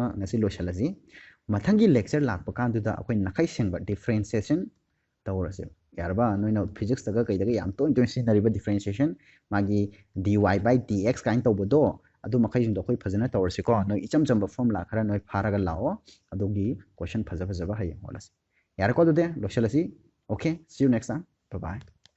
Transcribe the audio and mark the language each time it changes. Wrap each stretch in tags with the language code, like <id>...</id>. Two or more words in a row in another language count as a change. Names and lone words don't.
<mni>ngasi loshalaji mathangi lecture lakpa kan du da akoi nakai sengba differentiation tawrase yarba noina physics daga kai daga yam toin sinariba differentiation magi</mni> <en>dy by dx</en> <mni>kain tawbodo adu makai jing do koi phajana tawrase ko noi icham chamba formula khara noi pharaga lao adogi question phaja ba hay holas yar ko do de loshalasi</mni> <en>okay see you next time bye bye</en>